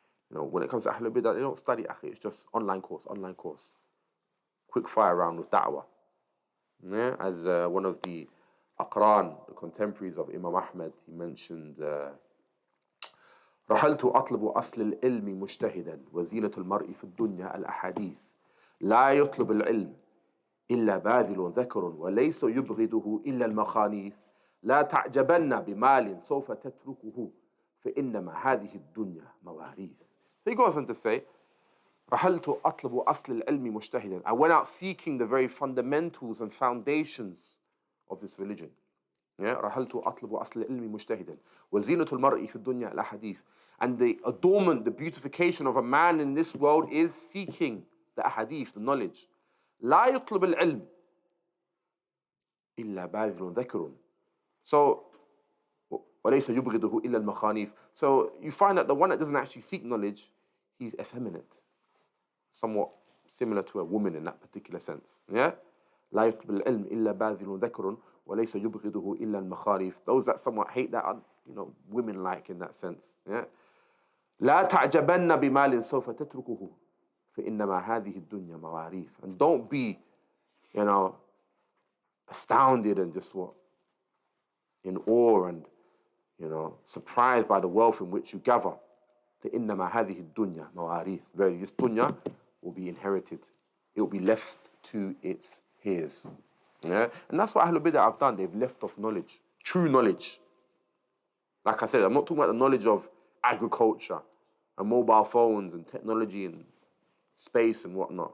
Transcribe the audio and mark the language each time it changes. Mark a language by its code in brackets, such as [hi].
[en] When it comes to Ahlul Bidah, they don't study akhi, it's just online course. Quick fire round with da'wah. Yeah? As one of the Aqran, the contemporaries of Imam Ahmad, he mentioned, [ar] رحلت أطلب أصل العلم مجتهدا وزينة المرء في الدنيا الأحاديث لا يطلب العلم إلا باذل ذكر وليس يبغضه إلا المخانيث لا تعجبن بمال سوف تتركه فإنما هذه الدنيا مواريث. [en] So he goes on to say, [ar] رحلت أطلب أصل العلم مجتهدا. [en] I went out seeking the very fundamentals and foundations of this religion. Yeah? [ar] رحلت أطلب أصل العلم مجتهدا وزينة المرء في الدنيا الأحاديث. [en] And the adornment, the beautification of a man in this world is seeking the ahadith, the knowledge. [ar] لا يطلب العلم إلا باذل ذكر. [en] So [ar] وليس يبغضه إلا المخانيف. [en] So you find that the one that doesn't actually seek knowledge, he's effeminate, somewhat similar to a woman in that particular sense. Yeah? [ar] لا يطلب العلم إلا باذل ذكر وليس يبغضه إلا المخاريف. [en] Those that somewhat hate that are, women-like in that sense. Yeah? [ar] لا تعجبن بمال سوف تتركه فإنما هذه الدنيا مواريث. [en] And don't be, astounded and just in awe and, surprised by the wealth in which you gather. [ar] فإنما هذه الدنيا مواريث. [en] Very, this dunya will be inherited. It will be left to its heirs. Yeah? And that's what Ahlul Bidah have done. They've left off knowledge, true knowledge. Like I said, I'm not talking about the knowledge of agriculture and mobile phones and technology and space and whatnot.